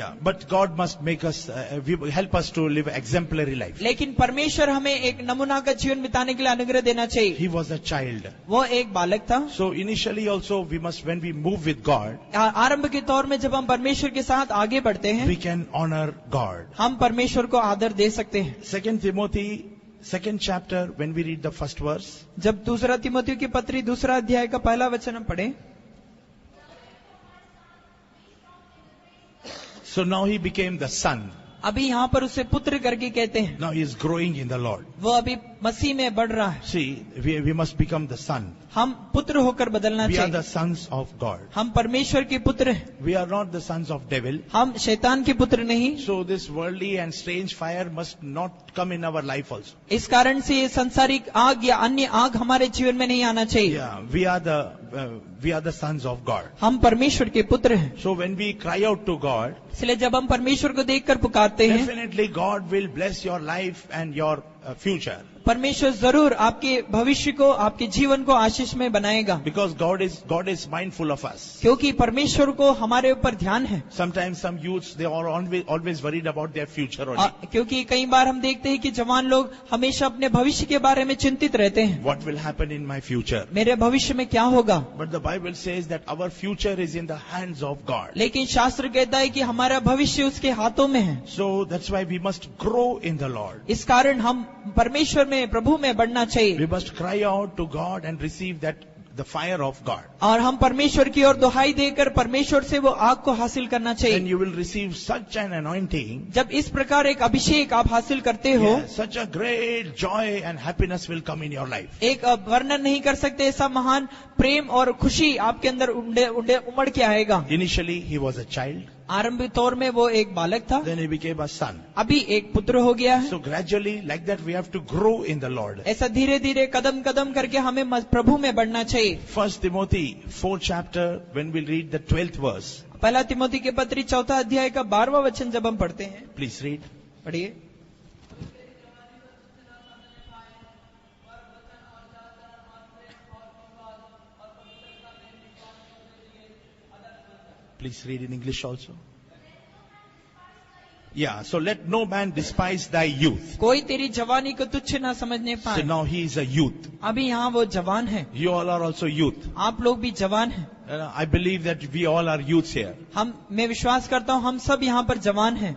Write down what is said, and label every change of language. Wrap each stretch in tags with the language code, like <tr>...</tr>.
<en>Yeah, but God must make us, help us to live exemplary life.</en> <hi>लेकिन परमेश्वर हमें एक नमूना का जीवन बिताने के लिए अनुग्रह देना चाहिए.</hi> <en>He was a child.</en> <hi>वो एक बालक था.</hi> <en>So initially also we must, when we move with God,</en> <hi>आरंभ के तौर में जब हम परमेश्वर के साथ आगे बढ़ते हैं,</hi> <en>we can honor God.</en> <hi>हम परमेश्वर को आदर दे सकते हैं.</hi> <en>2 Timothy, 2nd chapter, when we read the first verse.</en> <hi>जब दूसरा तिमोथियों की पत्री 2 अध्याय का पहला वचन हम पढ़े.</hi> <en>So now he became the son.</en> <hi>अभी यहाँ पर उसे पुत्र करके कहते हैं.</hi> <en>Now he is growing in the Lord.</en> <hi>वो अभी मसीह में बढ़ रहा है.</hi> <en>See, we must become the son.</en> <hi>हम पुत्र होकर बदलना</hi> <en>We are</en> <hi>चाहिए.</hi> <en>the sons of God.</en> <hi>हम परमेश्वर के पुत्र हैं.</hi> <en>We are not the sons of devil.</en> <hi>हम शैतान के पुत्र नहीं.</hi> <en>So this worldly and strange fire must not come in our life also.</en> <hi>इस कारण से ये संसारिक आग या अन्य आग हमारे जीवन में नहीं आना चाहिए.</hi> <en>Yeah, we are the sons of God.</en> <hi>हम परमेश्वर के पुत्र हैं.</hi> <en>So when we cry out to God,</en> <hi>इसलिए जब हम परमेश्वर को देखकर पुकारते हैं,</hi> <en>definitely God will bless your life and your future.</en> <hi>परमेश्वर जरूर आपके भविष्य को, आपके जीवन को आशीष में बनाएगा.</hi> <en>Because God is mindful of us.</en> <hi>क्योंकि परमेश्वर को हमारे ऊपर ध्यान है.</hi> <en>Sometimes some youths, they are always worried about their future only.</en> <hi>क्योंकि कई बार हम देखते हैं कि जवान लोग हमेशा अपने भविष्य के बारे में चिंतित रहते हैं.</hi> <en>What will happen in my future?</en> <hi>मेरे भविष्य में क्या होगा?</hi> <en>But the Bible says that our future is in the hands of God.</en> <hi>लेकिन शास्त्र कहता है कि हमारा भविष्य उसके हाथों में है.</hi> <en>So that's why we must grow in the Lord.</en> <hi>इस कारण हम परमेश्वर में, प्रभु में बढ़ना चाहिए.</hi> <en>We must cry out to God and receive the fire of God.</en> <hi>और हम परमेश्वर की ओर दुहाई देकर परमेश्वर से वो आग को हासिल करना चाहिए.</hi> <en>Then you will receive such an anointing.</en> <hi>जब इस प्रकार एक अभिषेक आप हासिल करते हो,</hi> <en>Such a great joy and happiness will come in your life.</en> <hi>एक वर्णन नहीं कर सकते ऐसा महान प्रेम और खुशी आपके अंदर उमड़ के आएगा.</hi> <en>Initially he was a child.</en> <hi>आरंभिक तौर में वो एक बालक था.</hi> <en>Then he became a son.</en> <hi>अभी एक पुत्र हो गया है.</hi> <en>So gradually, like that, we have to grow in the Lord.</en> <hi>ऐसा धीरे धीरे कदम कदम करके हमें प्रभु में बढ़ना चाहिए.</hi> <en>1 Timothy 4th chapter, when we read the 12th verse.</en> <hi>पहला तिमोथी के पत्री 4 अध्याय का 12वां वचन जब हम पढ़ते हैं,</hi> <en>Please read.</en> <hi>पढ़िए.</hi> <en>Please read in English also. Yeah, so let no man despise thy youth.</en> <hi>कोई तेरी जवानी को तुच्छ ना समझने</hi> <en>So</en> <hi>पाए.</hi> <en>now he is a youth.</en> <hi>अभी यहाँ वो जवान है.</hi> <en>You all are also youth.</en> <hi>आप लोग भी जवान हैं.</hi> <en>I believe that we all are youths here.</en> <hi>मैं विश्वास करता हूँ हम सब यहाँ पर जवान हैं.</hi>